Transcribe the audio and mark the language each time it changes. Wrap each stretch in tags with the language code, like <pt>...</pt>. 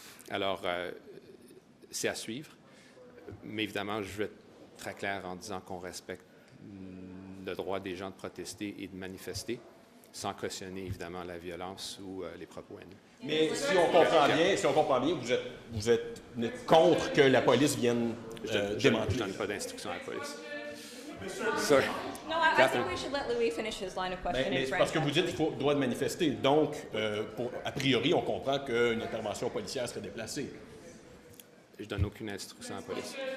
<fr>Alors, c'est à suivre. Mais évidemment, je veux être très clair en disant qu'on respecte le droit des gens de protester et de manifester, sans cautionner évidemment la violence ou les propos haineux. Mais si on comprend bien, vous êtes contre que la police vienne démanteler. Je ne donne pas d'instruction à la police.</fr> <en>Sorry. No, I think we should let Louis finish his line of questioning.</en> <fr>Mais parce que vous dites qu'il faut droit de manifester. Donc, a priori, on comprend qu'une intervention policière serait déplacée. Je donne aucune instruction à la police.</fr>